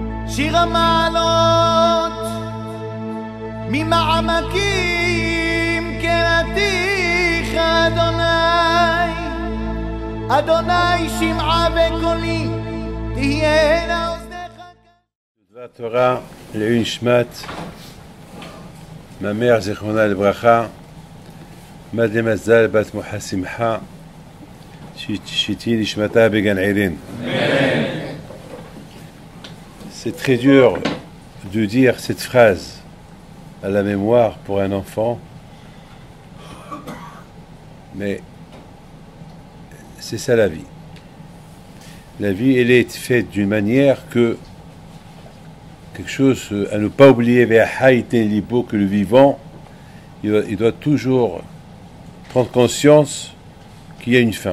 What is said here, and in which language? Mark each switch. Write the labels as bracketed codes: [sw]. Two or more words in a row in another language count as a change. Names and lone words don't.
[he] שיר המעלות ממעמקים קראתיך אדוני, אדוני שמעה בקולי תהיינה אוזניך. דבר תורה לעילוי נשמת [fr] ma mère [he] זיכרונה לברכה, מד מזל בת מוחה שמחה, שתהי נשמתה בגן עדן. [fr] C'est très dur de dire cette phrase à la mémoire pour un enfant, mais c'est ça la vie. La vie, elle est faite d'une manière que quelque chose à ne pas oublier, que le vivant, il doit toujours prendre conscience qu'il y a une fin.